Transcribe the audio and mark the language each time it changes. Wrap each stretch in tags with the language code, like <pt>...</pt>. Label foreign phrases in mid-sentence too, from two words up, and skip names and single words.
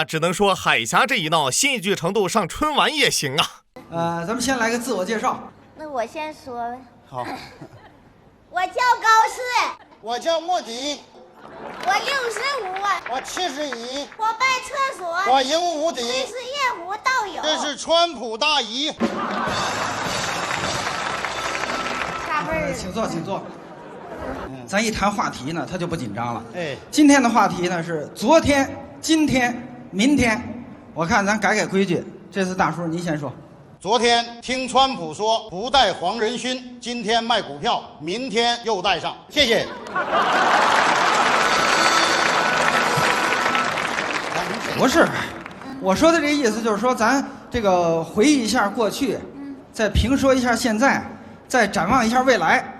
<zh>只能說海峽這一鬧，戲劇程度上春晚也行啊。咱們先來個自我介紹。那我先說。好，我叫高士，我叫莫迪，我65，我71，我拜廁所，我赢无敌，这是夜壶道友，这是川普大姨。啥味儿？請坐。咱一談話題呢，他就不緊張了。今天的話題呢是昨天、今天、明天。我看咱改規矩，這次大叔你先說。昨天聽川普說不帶黃仁勳，今天賣股票，明天又帶上，謝謝。不是，我說的這個意思就是說，咱這個回憶一下過去，再評說一下現在，再展望一下未來。</zh>